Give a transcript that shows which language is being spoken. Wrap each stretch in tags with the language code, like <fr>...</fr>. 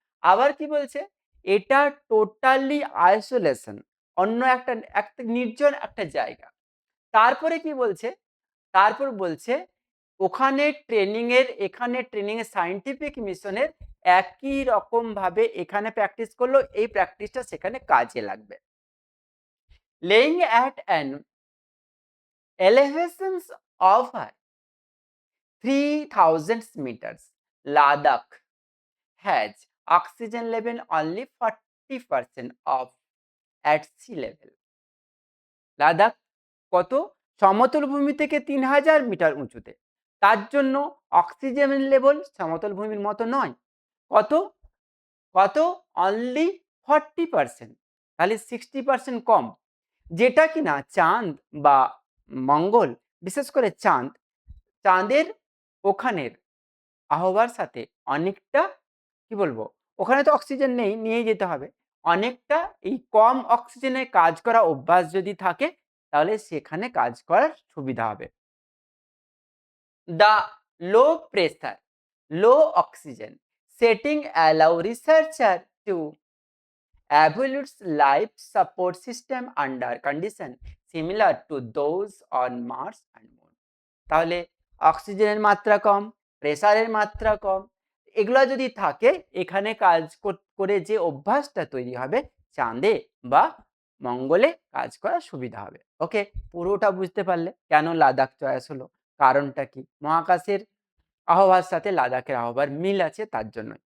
<bn>আবার কি বলছে, এটা টোটালি আইসোলেশন, অন্য একটা নির্জন একটা জায়গা। তারপরে কি বলছে, তারপর বলছে ওখানে এখানে ট্রেনিংয়ের সায়েন্টিফিক মিশনের একই রকম ভাবে এখানে প্র্যাকটিস করলো, এই প্র্যাকটিসটা সেখানে কাজে লাগবে।</bn> <en>laying at an elevation of 3000 meters, Ladakh has oxygen level only 40% of at sea level।</en> <bn>Ladakh কত, সমতল ভূমি থেকে 3000 মিটার উঁচুতে, তার জন্য অক্সিজেন লেভেল সমতল ভূমির মতো নয়। কত কত অনলি 40%, তাহলে 60% কম, যেটা কিনা চাঁদ বা মঙ্গল, বিশেষ করে চাঁদের ওখানের আবহাওয়ার সাথে অনেকটা কি বলবো, ওখানে তো অক্সিজেন নেই, নিয়ে যেতে হবে, অনেকটা এই কম অক্সিজেনে কাজ করা অভ্যাস যদি থাকে তাহলে সেখানে কাজ করার সুবিধা হবে।</bn> <en>The low pressure, low oxygen setting allow researcher to evaluate life support system under condition similar to those on Mars and Moon।</en> <bn>তাহলে অক্সিজেনের মাত্রা কম, প্রেসারের মাত্রা কম, এগুলো যদি থাকে এখানে কাজ করে যে অভ্যাসটা তৈরি হবে চাঁদে বা মঙ্গলে কাজ করার সুবিধা হবে। ওকে, পুরোটা বুঝতে পারলে কেন লাদাখ চয়েস হলো, কারণটা কি, মহাকাশের আবহাওয়ার সাথে লাদাখের আবহাওয়ার মিল আছে তার জন্য।</bn>